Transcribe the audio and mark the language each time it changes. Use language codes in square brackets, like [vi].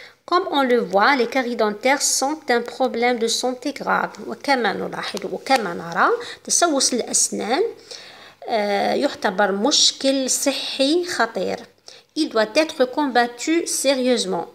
[fr] Comme on le voit, les caries dentaires sont un problème de santé grave. [ar] وكما نلاحظ وكما نرى تسوس الأسنان يعتبر مشكل صحي خطير. [fr] Il doit être combattu sérieusement.